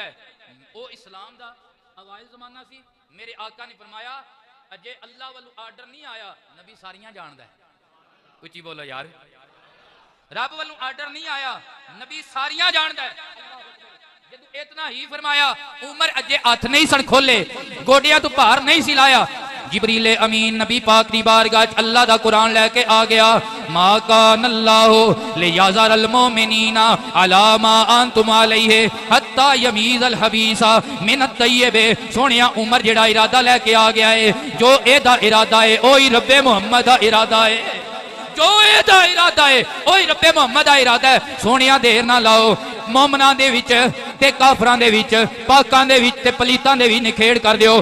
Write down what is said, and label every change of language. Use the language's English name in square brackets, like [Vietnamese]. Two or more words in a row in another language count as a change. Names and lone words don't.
[Punjabi] او اسلام دا اوائل زمانہ سی۔ میرے آقا نے فرمایا اجے اللہ والوں آرڈر نہیں آیا، نبی ساریاں جاندا ہے، اچی بولو یار، رب والوں آرڈر نہیں آیا، نبی ساریاں جاندا ہے. جدوں اتنا ہی فرمایا، عمر اجے ہتھ نہیں سن کھولے، گوڈیاں توں بھار نہیں سی لایا، جبریل امین نبی پاک دی بارگاہ چ اللہ دا قرآن لے کے آ گیا, [Arabic] ما كان الله ليذر المؤمنين على ما أنتم عليه حتى يميز الخبيث من الطيب. [Punjabi] سونیا عمر جیہڑا ارادہ لے کے آ گیا ہے، جو ایدا ارادہ ہے اوہی ربِ محمد دا ارادہ ہے، جو ایدا ارادہ ہے اوہی ربِ محمد دا ارادہ ہے. سونیا دیر نا لاؤ، مومناں دے وچ تے کافراں دے وچ، پاکاں دے وچ تے پلیتاں دے وچ نکھیڑ کر دیو.